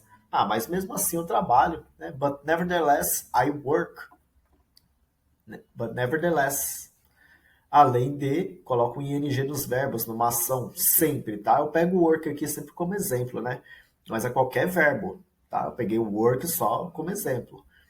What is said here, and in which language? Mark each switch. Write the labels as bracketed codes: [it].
[pt] Ah, mas mesmo assim eu trabalho, né? [en] But nevertheless, I work. But nevertheless. [pt] Além de, coloco o ing dos verbos numa ação sempre, tá? Eu pego o work aqui sempre como exemplo, né? Mas é qualquer verbo, tá? Eu peguei o work só como exemplo.